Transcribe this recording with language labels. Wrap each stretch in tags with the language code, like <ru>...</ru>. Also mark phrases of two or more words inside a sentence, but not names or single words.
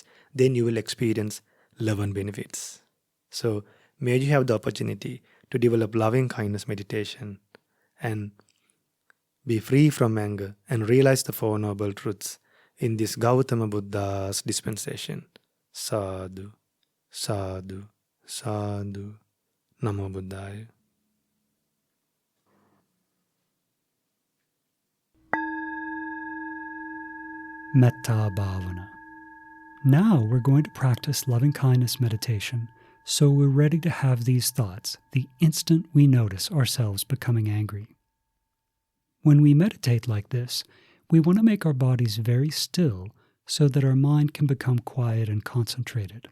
<en>Then you will experience love and benefits. So may you have the opportunity to develop loving kindness meditation and be free from anger and realize the Four Noble Truths in this Gautama Buddha's dispensation.</en> <pi>Sadhu, sadhu, sadhu. Namo Buddhaya. Metta Bhavana.</pi> <en>Now we're going to practice loving kindness meditation, so we're ready to have these thoughts the instant we notice ourselves becoming angry. When we meditate like this, we want to make our bodies very still so that our mind can become quiet and concentrated.</en>